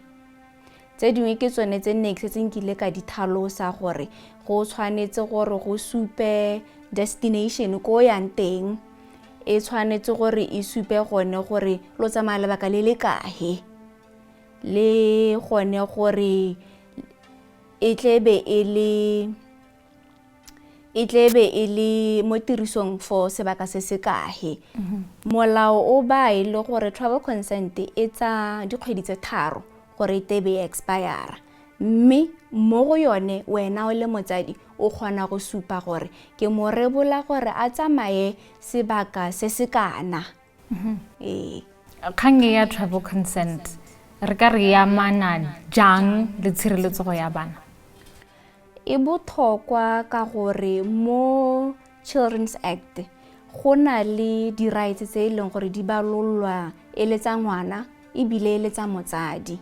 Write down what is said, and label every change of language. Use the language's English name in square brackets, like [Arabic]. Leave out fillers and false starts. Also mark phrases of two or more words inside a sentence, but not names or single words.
[Tswana] Tse dingwe ke tsone tse nne ke nkile ka di tlhalosa gore go tshwanetse gore go supe destination ko yang teng, e tshwanetse gore e supe gone gore lo tsamaya lebaka le le kae, le gone gore e tlebe e le mo tirisong for sebaka se se kae. Molao o ba e le gore [English] travel consent [Tswana] e tsa dikgwedi tse 3 gore e tebe expire, mme mo go yone wena o le motsadi o kgona go supa gore ke mo rebola gore a tsamaye sebaka se se kana. Kgang ya [English] travel consent [Tswana] re ka re ya mana jang le tshireletso ya bana? E botlhokwa ka gore mo Children's Act go na le di-rights tse e leng gore di balolwa e le tsa ngwana ebile e le tsa motsadi.